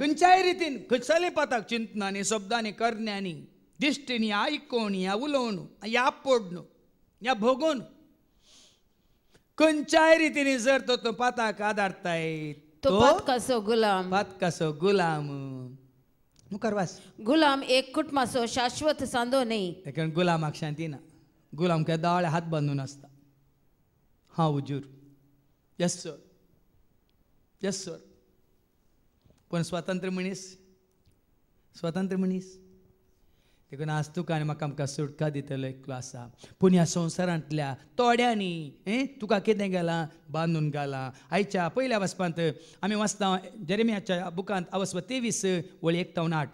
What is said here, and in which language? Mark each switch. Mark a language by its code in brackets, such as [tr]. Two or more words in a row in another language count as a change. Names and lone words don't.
[kok] खंयच्याय रितीन खंयच्याय पाताक चिंतनांनी, शब्दांनी, करण्यांनी, दिश्टींनी, आयकोन, या उलोवन, या पडून, या भोगून, खंयच्याय रितीनी जर तो पाताक आदारताय तो पातकाचो गुलाम. पातकाचो गुलाम. मुखार वास. गुलाम एक कुटुंबाचो शाश्वत सांदो न्ही. देखून गुलामाक शांती ना. गुलाम काय दाळे हात बांदून आसता. [en] हांव हुजूर, यस सर, यस सर. [kok] पण स्वतंत्र मनीस देखून आज तुका आनी म्हाका आमकां सुटका दितलो एकलो आसा. पूण ह्या संवसारांतल्या तोड्यांनी तुका कितें गेलां? बांदून घालां. आयच्या पयल्या वचपांत आमी वाचता जेरेमियाच्या बुकांत अवस्व 23 वळ 1 ते 8.